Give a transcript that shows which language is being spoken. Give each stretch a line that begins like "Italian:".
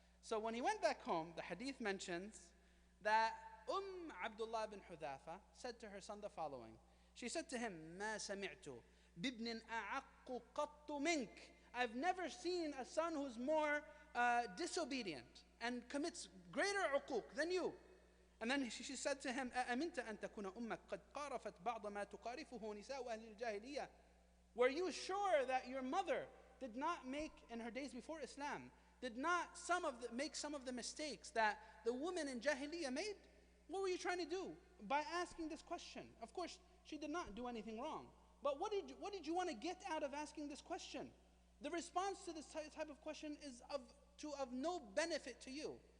English: So when he went back home, the hadith mentions that Abdullah bin Hudhafa said to her son the following. She said to him,
Arabic: "ما سمعت بابن أعق أَحَقُّ قَطُّ مِنْكَ.
English: I've never seen a son who's more disobedient and commits greater uquq than you. And then she said to him,
Arabic: أَأَمِنْتَ أَن تَكُونَ أُمَّكَ قَدْ قَارَفَتْ بَعْضَ مَا تُقَارِفُهُ نِسَاءُ أَهْلِ الْجَاهِلِيَّةِ.
English: Were you sure that your mother did not make, in her days before Islam, did not make some of the mistakes that the women in Jahiliyyah made? What were you trying to do by asking this question? Of course, she did not do anything wrong. But what did you want to get out of asking this question? The response to this type of question is of no benefit to you.